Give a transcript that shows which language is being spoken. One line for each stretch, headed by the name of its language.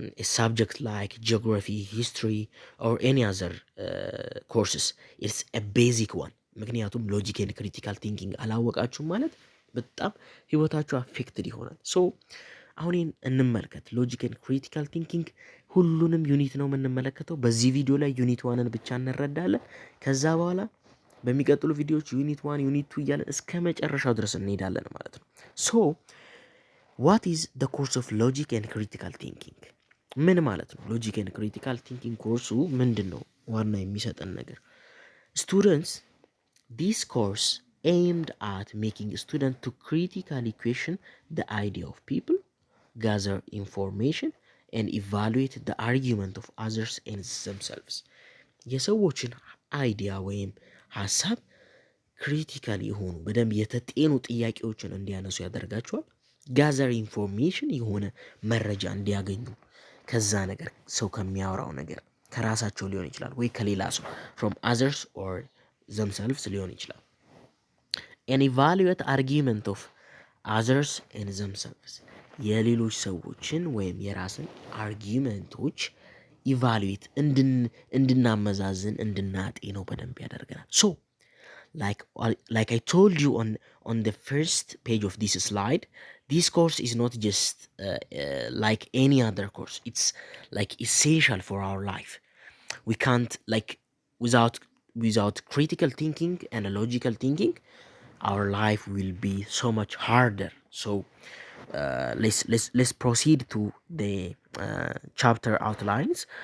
Amharic: ሳብጀክት ላይክ ጂኦግራፊ ሂስትሪ ኦር ኤኒ አዘር ኮርስስ ኢትስ ቤዚክ ዋን። ምክንያቱም ሎጂክ ኤንድ ክሪቲካል ቲንኪንግ አላወቃችሁም ማለት በጣም ህይወታችሁ አፌክትድ ይሆናል። ሶ አሁን እንመልከት። ሎጂክ ኤንድ ክሪቲካል ቲንኪንግ ሁሉንም ዩኒት ነው የምንመለከተው። በዚህ ቪዲዮ ላይ ዩኒት ዋንን ብቻ እንረዳለን። ከዛ በኋላ በሚቀጥሉ ቪዲዮዎች ዩኒት ዋን ዩኒት ቱ እያለን እስከ መጨረሻው ድረስ እንሄዳለን ማለት ነው። ሶ ዋት ኢዝ ደ ኮርስ ኦፍ ሎጂክ ኤንድ ክሪቲካል ቲንኪንግ? ምን ማለት ነው? ሎጂክ ኤንድ ክሪቲካል ቲንኪንግ ኮርሱ ምንድን ነው?
English: ዋና የሚሰጠን ነገር ስቱደንትስ ዲስ ኮርስ aimed at making students to critically question the idea of people, gather information, and evaluate the argument of others and themselves.
Amharic: የሰዎችን አይዲያ ወይም ሀሳብ ክሪቲካል የሆኑ በደንብ የተጤኑ ጥያቄዎችን እንዲያነሱ ያደርጋቸዋል። ጋዘር ኢንፎርሜሽን የሆነ መረጃ እንዲያገኙ ከዛ ነገር ሰው ከሚያወራው ነገር ከራሳቸው ሊሆን ይችላል ወይ ከሌላ ሰው
English: from others or themselves
Amharic: ሊሆን ይችላል።
English: an evaluate argument of others and themselves
Amharic: የሌሎች ሰዎችን ወይም የራስን አርጊመንቶች ኢቫሉዌት እንድናመዛዝን እንድናጤነው በደንብ ያደርገናል። ሶ
English: like I told you on the first page of this slide, this course is not just like any other course. It's like essential for our life. We can't like without critical thinking and logical thinking, our life will be so much harder. So let's proceed to the chapter outlines.